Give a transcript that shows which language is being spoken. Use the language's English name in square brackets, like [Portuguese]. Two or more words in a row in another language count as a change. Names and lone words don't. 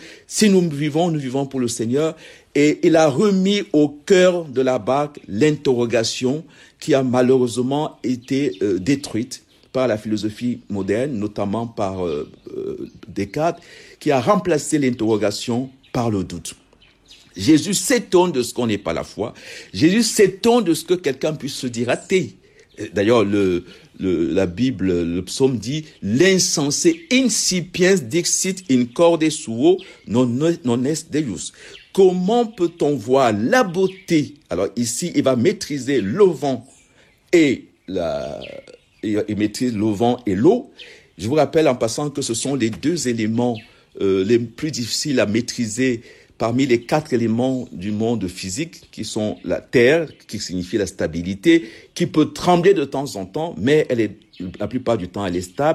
[French] Si nous vivons pour le Seigneur. Et il a remis au cœur de la barque l'interrogation qui a malheureusement été détruite par la philosophie moderne, notamment par Descartes, qui a remplacé l'interrogation par le doute. Jésus s'étonne de ce qu'on n'est pas la foi. Jésus s'étonne de ce que quelqu'un puisse se dire athée. D'ailleurs, la Bible, le psaume dit « L'insensé [Latin] incipiens dixit in corde suo non est Deus ». [French] Comment peut-on voir la beauté? Alors ici, il va maîtriser le vent il maîtrise le vent et l'eau. Je vous rappelle en passant que ce sont les 2 éléments les plus difficiles à maîtriser parmi les 4 éléments du monde physique, qui sont la terre, qui signifie la stabilité, qui peut trembler de temps en temps, mais la plupart du temps, elle est stable.